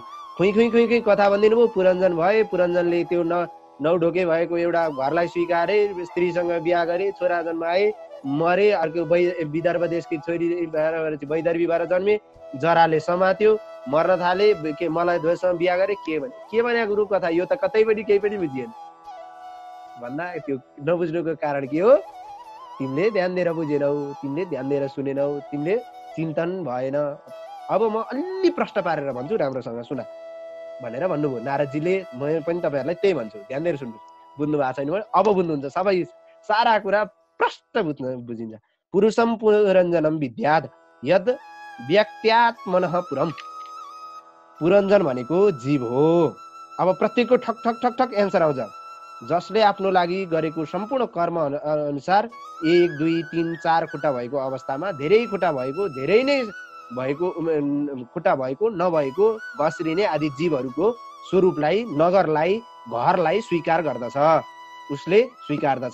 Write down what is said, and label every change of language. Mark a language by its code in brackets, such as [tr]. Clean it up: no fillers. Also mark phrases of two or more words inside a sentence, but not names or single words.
[ne] खुइ खुइ खुइ खुइ कथा भनिदिनु भयो। पुरञ्जन भए, पुरञ्जनले त्यो नौ ढोके भएको एउटा घरलाई स्वीकारे, स्त्रीसँग बिहा गरे, छोरा जन्माए, मरे, अर्को विदर्भ देशकी छोरी वैदर्भी भएर जन्मे, जराले समात्यो, मर्न थाले, के मलाई ध्वजसँग बिहा गरे, के भने गुरु कथा, यो त कतैपट्टि केही पनि बुझिएन भन्दा त्यो नबुझ्नुको कारण के हो, तिमीले ध्यान दिएर बुझेनौ, तिमीले ध्यान दिएर सुनेनौ, तिमीले चिन्तन भएन। अब म अलि प्रश्न पारेर भन्छु, राम्रोसँग सुना भनेर भन्नुभयो नारदजीले। म पनि तपाईँहरूलाई त्यही भन्छु, ध्यान दिएर सुन्नु। बुझ्नु भएको छैन भने अब बुझ्नुहुन्छ, सबै सारा कुरा प्रष्ट बुझिन्छ। [sa] पुरुषम पुरञ्जनम विद्यात् यद् व्यक्त्यात्मनः पुरम्। [ne] पुरञ्जन भनेको जीव हो। अब प्रत्येकको ठक ठक ठक ठक एन्सर आउँछ। जसले आफ्नो लागि गरेको सम्पूर्ण कर्म अनुसार 1 2 3 4 खुट्टा भएको अवस्थामा धेरै खुट्टा भएको, धेरै नै भएको, खुट्टा भएको नभएको घस्रिने आदि जीवहरूको स्वरूपलाई, नगरलाई, घरलाई स्वीकार गर्दछ, उसले स्वीकार्दछ।